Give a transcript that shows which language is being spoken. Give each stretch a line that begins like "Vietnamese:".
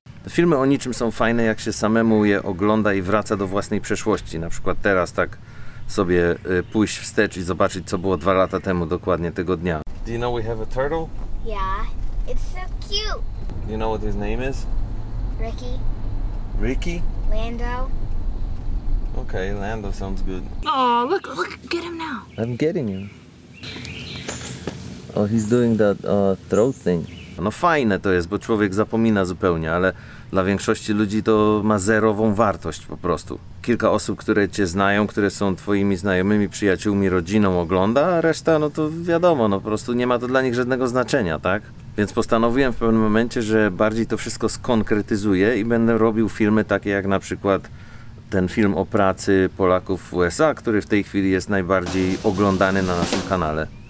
Polish: Filmy o niczym są fajne, jak się samemu je ogląda i wraca do własnej przeszłości. Na przykład teraz tak sobie pójść wstecz i zobaczyć, co było 2 lata temu dokładnie tego dnia.
English: Do you know we have a turtle? Yeah, it's so cute. Do you know what his name is? Ricky, Ricky? Lando. Okay, Lando sounds good. Oh, look, get him now. I'm getting him. Oh, he's doing that throat thing.
Polish: No fajne to jest, bo człowiek zapomina zupełnie, ale dla większości ludzi to ma zerową wartość po prostu. Kilka osób, które cię znają, które są twoimi znajomymi, przyjaciółmi, rodziną, ogląda, a reszta, no to wiadomo, no po prostu nie ma to dla nich żadnego znaczenia, tak? Więc postanowiłem w pewnym momencie, że bardziej to wszystko skonkretyzuję i będę robił filmy takie jak na przykład ten film o pracy Polaków w USA, który w tej chwili jest najbardziej oglądany na naszym kanale.